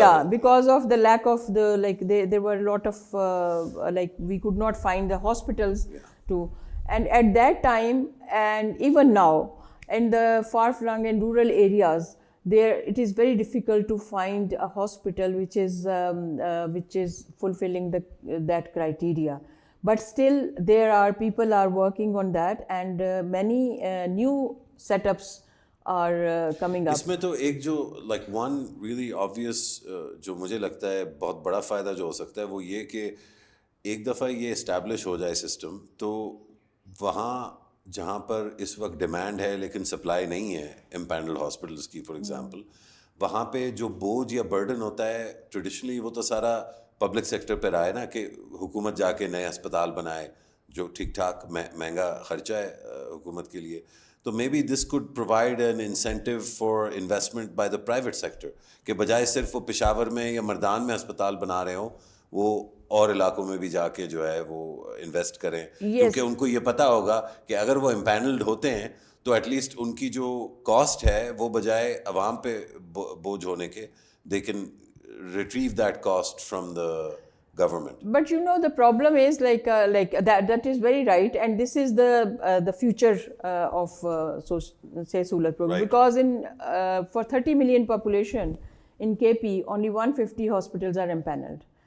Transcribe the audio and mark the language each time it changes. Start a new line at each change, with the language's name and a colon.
English: because of the lack of the, like, there were a lot of like we could not find the hospitals to, and at that time and even now in the far-flung and rural areas, there it is very difficult to find a hospital which is fulfilling that criteria. But still there are people are working on that, and many new setups are coming up.
Urdu: اس میں تو ایک جو
English: like one really obvious
Urdu: جو مجھے لگتا ہے بہت بڑا فائدہ جو ہو سکتا ہے وہ یہ کہ ایک دفعہ یہ اسٹیبلش ہو جائے سسٹم, تو وہاں جہاں پر اس وقت ڈیمانڈ ہے لیکن سپلائی نہیں ہے امپینلڈ ہاسپٹلس کی فار ایگزامپل, وہاں پہ جو بوجھ یا برڈن ہوتا ہے ٹریڈیشنلی وہ تو سارا پبلک سیکٹر پہ رہا ہے نا, کہ حکومت جا کے نئے اسپتال بنائے جو ٹھیک ٹھاک مہنگا خرچہ ہے حکومت کے لیے. تو
English: maybe this could provide an incentive for investment by the private sector,
Urdu: کہ بجائے صرف وہ پشاور میں یا مردان میں اسپتال بنا رہے ہوں, وہ اور علاقوں میں بھی جا کے جو ہے وہ انویسٹ کریں, کیونکہ ان کو یہ پتہ ہوگا کہ اگر وہ امپینلڈ ہوتے ہیں تو ایٹ لیسٹ ان کی جو کاسٹ ہے وہ بجائے عوام پہ بوجھ ہونے کے,
English: They can retrieve that cost from the government. But you know the problem is like that is very right, and this is the future of so say Sulat program, Right. because in for 30 million population in KP only 150 hospitals are empaneled.